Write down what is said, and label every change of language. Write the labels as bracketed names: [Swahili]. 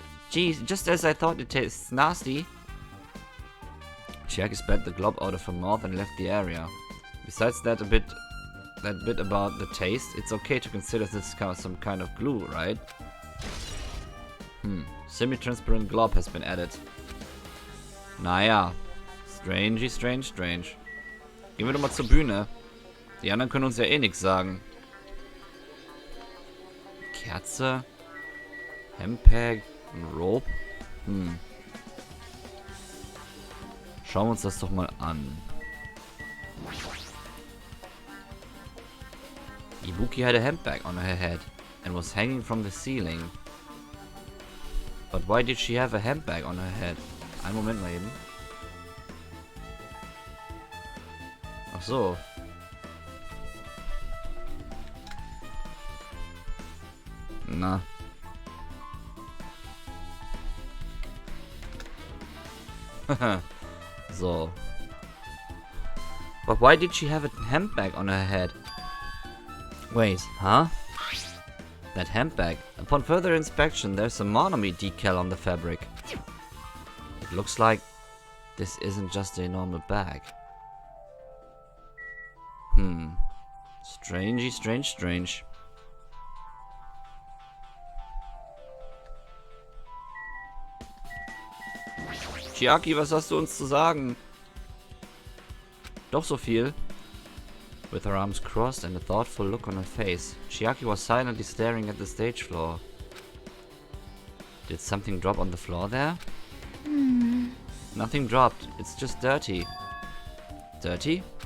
[English] Geez, just as I thought, it tastes nasty. Chiaki spat the glob out of her mouth and left the area. Besides that bit about the taste, it's okay to consider this some kind of glue, right? Semi-transparent glob has been added. [German] Naja, strange. Gehen wir doch mal zur Bühne. Die anderen können uns ja eh nichts sagen. Kerze, Hempag, ein Rope. Schauen wir uns das doch mal an. [English] Ibuki had a handbag on her head and was hanging from the ceiling. But why did she have a handbag on her head? [German] Einen Moment mal eben. Ach so. Na. So. [English] But why did she have a handbag on her head? Wait, huh? That handbag. Upon further inspection, there's a Monomy decal on the fabric. It looks like this isn't just a normal bag. Strangey, strange. [German] Chiaki, was hast du uns zu sagen? Doch so viel. [English] With her arms crossed and a thoughtful look on her face, Chiaki was silently staring at the stage floor. Did something drop on the floor there? Nothing dropped. It's just dirty. Dirty?